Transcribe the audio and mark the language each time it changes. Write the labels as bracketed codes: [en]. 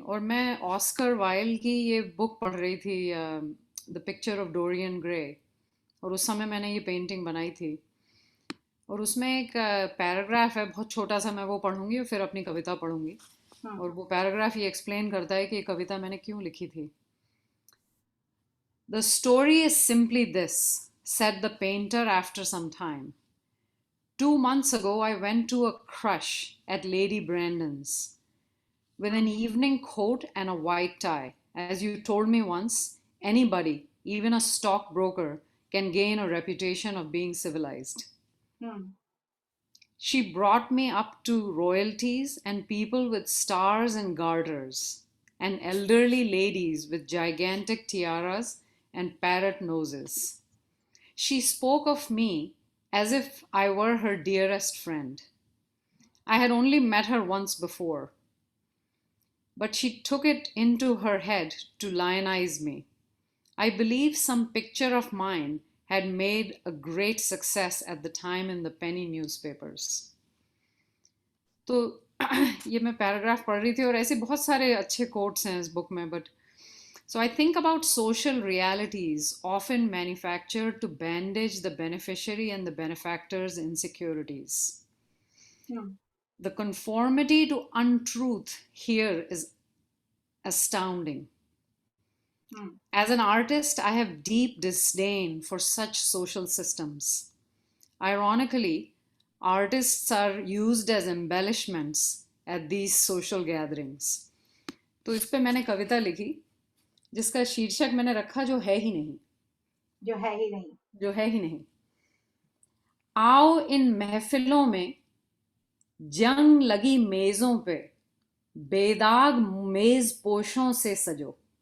[hi] और मैं Oscar Wilde की ये बुक पढ़ रही थी, the picture of Dorian Gray, और उस समय मैंने ये पेंटिंग बनाई थी। और उसमें एक पैराग्राफ है बहुत छोटा सा, मैं वो पढ़ूंगी और फिर अपनी कविता पढ़ूंगी। और वो पैराग्राफ ये एक्सप्लेन करता है कि ये कविता मैंने क्यों लिखी थी। [en] The story is simply this, said the painter after some time. 2 months ago, I went to a crush at Lady Brandon's with an evening coat and a white tie. As you told me once, anybody, even a stockbroker, can gain a reputation of being civilized. She brought me up to royalties and people with stars and garters, and elderly ladies with gigantic tiaras and parrot noses. She spoke of me as if I were her dearest friend. I had only met her once before, but she took it into her head to lionize me. I believe some picture of mine had made a great success at the time in the penny newspapers. [hi] तो ये मैं paragraph पढ़ रही थी, और ऐसे बहुत सारे अच्छे कोट्स हैं इस बुक में, but [en] so I think about social realities often manufactured to bandage the beneficiary and the benefactor's insecurities. The conformity to untruth here is astounding. As an artist, I have deep disdain for such social systems. Ironically, artists are used as embellishments at these social gatherings. [hi] तो इस पे मैंने कविता लिखी जिसका शीर्षक मैंने रखा जो है ही नहीं। जो है ही नहीं। जो है ही नहीं। आओ इन महफिलों में जंग लगी मेजों पे बेदाग मेज पोशों से सजो।